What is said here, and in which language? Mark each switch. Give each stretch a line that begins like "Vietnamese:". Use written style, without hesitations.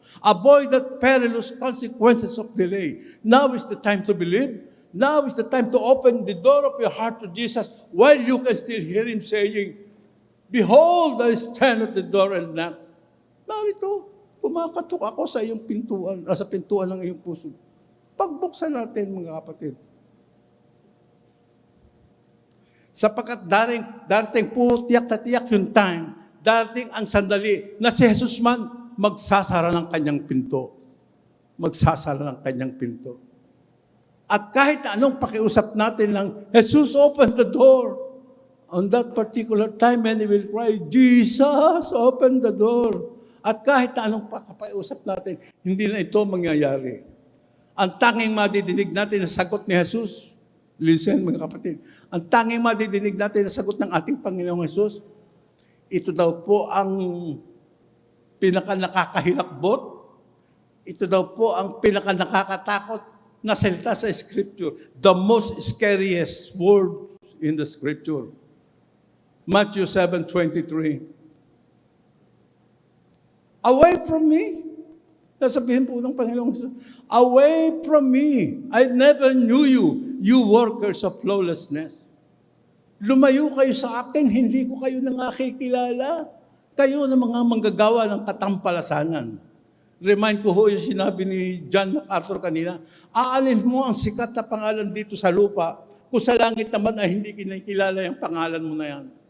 English: Avoid the perilous consequences of delay. Now is the time to believe. Now is the time to open the door of your heart to Jesus while you can still hear Him saying, Behold, I stand at the door and knock.
Filipino: Narito, pumakatok ako sa iyong pintuan, sa pintuan ng iyong puso. Pagbuksan natin, mga kapatid. Sapagkat darating po tiyak na tiyak yung time, darating ang sandali na si Jesus man magsasara ng kanyang pinto. Magsasara ng kanyang pinto. At kahit anong pakiusap natin lang, Jesus,
English: open the door. On that particular time, many will cry, Jesus, open the door.
Filipino: At kahit na anong pakiusap natin, hindi na ito mangyayari. Ang tanging madidinig natin na sagot ni Jesus, listen mga kapatid, ang tanging madidinig natin na sagot ng ating Panginoong Jesus, ito daw po ang pinaka-nakakahilakbot, ito daw po ang pinaka-nakakatakot na salita sa Scripture,
English: the most scariest word in the Scripture. Matthew 7:23. Away from me.
Filipino: Nasabihin po ng Panginoong Jesus,
English: away from me. I never knew you, you workers of lawlessness.
Filipino: Lumayo kayo sa akin, hindi ko kayo nakikilala. Kayo na mga manggagawa ng katampalasanan. Remind ko ho yung sinabi ni John MacArthur kanina, aalin mo ang sikat na pangalan dito sa lupa, kung sa langit naman ay hindi kinikilala yung pangalan mo na yan.